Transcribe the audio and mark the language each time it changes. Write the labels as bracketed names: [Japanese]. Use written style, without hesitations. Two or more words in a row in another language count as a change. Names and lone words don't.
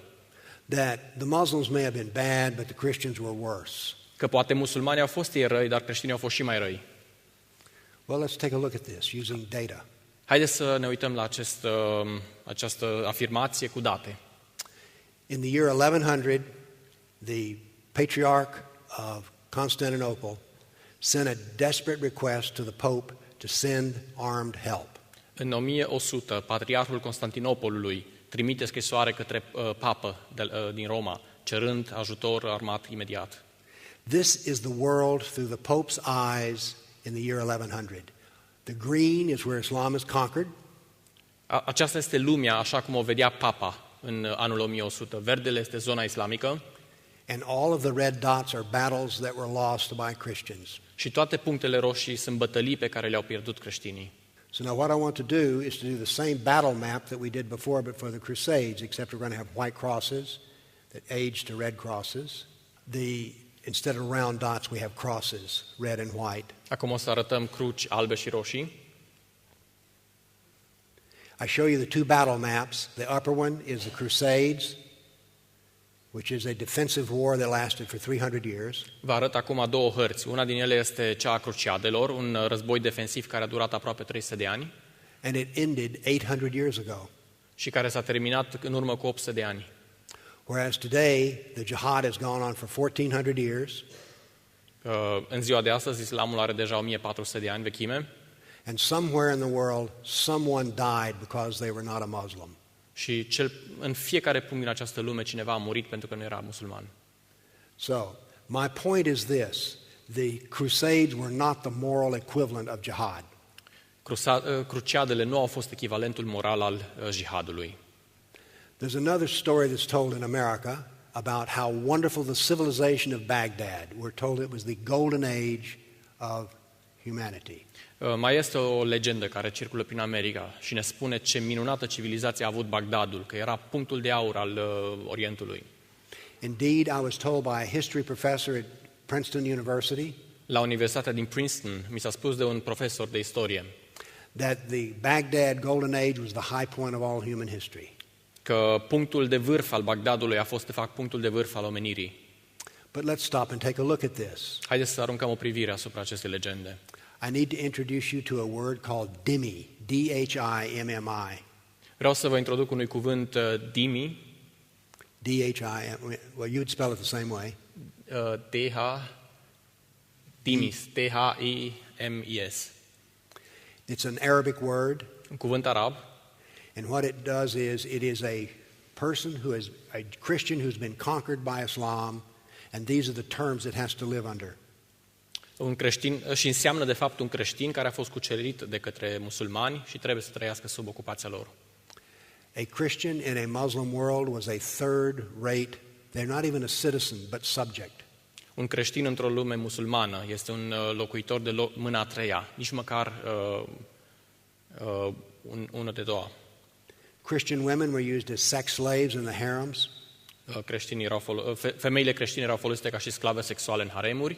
[English] That the Muslims may have been bad, but the Christians were worse. [Romanian] Că poate musulmanii au fost ei răi, dar creștinii au fost și mai răi. [English] Well, let's take a look at this using data. [Romanian] Haideți să ne uităm la această afirmație cu date. [English] In the year 1100, the Patriarch of Constantinople sent a desperate request to the Pope to send armed help. [Romanian] În 1100, patriarhul Constantinopolului trimite scrisoare către papă din Roma, cerând ajutor armat imediat. [English] This is the world through the Pope's eyes in the year 1100. The green is where Islam is conquered. [Romanian] Aceasta este lumea așa cum o vedea papa în anul 1100. Verdele este zona islamică. [English] And all of the red dots are battles that were lost by Christians. [Romanian] Și toate punctele roșii sunt bătălii pe care le-au pierdut creștinii. [English] So now what I want to do is to do the same battle map that we did before, but for the Crusades, except we're going to have white crosses that age to red crosses. Instead of round dots, we have crosses, red and white. [Romanian] Acum o să arătăm cruci albe și roșii. [English] I show you the two battle maps. The upper one is the Crusades, which is a defensive war that lasted for 300 years. [Romanian] Vă arăt acum două hărți. Una din ele este cea a cruciadelor, un război defensiv care a durat aproape 300 de ani. [English] And it ended 800 years ago. [Romanian] Și care s-a terminat în urmă cu 800 de ani. [English] Whereas today, the jihad has gone on for 1400 years. [Romanian] În ziua de astăzi, islamul are deja 1400 de ani vechime. [English] And somewhere in the world, someone died because they were not a Muslim. [Romanian] Și în fiecare punct din această lume, cineva a murit pentru că nu era musulman. [English] So, my point is this. The Crusades were not the moral equivalent of jihad. [Romanian] Cruciadele nu au fost echivalentul moral al jihadului. [English] There's another story that's told in America about how wonderful the civilization of Baghdad. We're told it was the golden age of humanity. [Romanian] Mai este o legendă care circulă prin America și ne spune ce minunată civilizație a avut Bagdadul, că era punctul de aur al Orientului. [English] Indeed, I was told by a history professor at Princeton University [Romanian] La Universitatea din Princeton mi s-a spus de un profesor de istorie [English] that the Baghdad golden age was the high point of all human history. [Romanian] că punctul de vârf al Bagdadului a fost de fapt punctul de vârf al omenirii. [English] But let's stop and take a look at this. [Romanian] Haideți să aruncăm o privire asupra acestei legende. [English] I need to introduce you to a word called dhimmi, D-H-I-M-M-I. [Romanian] Vreau să vă introduc unui cuvânt dhimmi, [English] D-H-I-M, well, you'd spell it the same way. T-H-I-M-I-S. It's an Arabic word. [Romanian] Un cuvânt arab. [English] And what it does is, it is a person who is a Christian who's been conquered by Islam, and these are the terms it has to live under. [Romanian] Un creștin, și înseamnă de fapt un creștin care a fost cucerit de către musulmani și trebuie să trăiască sub ocupația lor. [English] A Christian in a Muslim world was a third-rate, they're not even a citizen, but subject. [Romanian] Un creștin într-o lume musulmană este un locuitor de mâna a treia, nici măcar unul de doua. [English] Christian women were used as sex slaves in the harems. [Romanian] Femeile creștine erau folosite ca și sclave sexuale în haremuri.